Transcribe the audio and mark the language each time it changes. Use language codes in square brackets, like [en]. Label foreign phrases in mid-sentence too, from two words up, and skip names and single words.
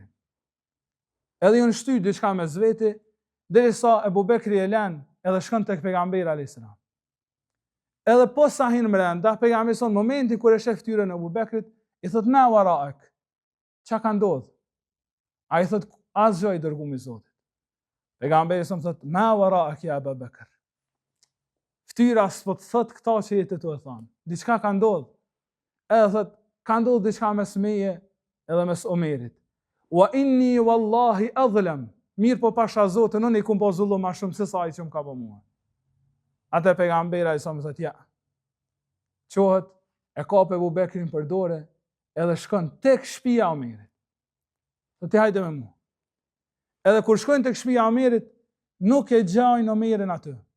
[sq] Edhe ju në shty diçka me zveti, derisa Ebu Bekri e lën edhe shkon tek pejgamberi alayhis salam. Edhe po sa hin brenda, pejgamberi son momenti kur e shef fytyrën e Ebu Bekrit, I thot [ar] ما وراءك. [sq] Çka ka ndodhur? Ai thot asgjë I dërguar I Zotit. Pejgamberi son thot [ar] ما وراءك يا أبا بكر. [sq] Fytyra s'po të thot këta që jetë të thon. Diçka ka ndodhur. Edhe thot ka ndodhur diçka mes meje edhe mes Omerit. [ar] وإني والله أظلم. [sq] Mirë po pasha Zotin, unë I kum po zullum më shumë se sa ai që më ka bë mua. Atë pejgamberi ai sa më thot ja. Qohet e kap Ebu Bekrin për dorë edhe shkon tek shtëpia e Omerit. Do të hajde me mua. Edhe kur shkojnë tek shtëpia e Omerit, nuk e gjajnë Omerin aty.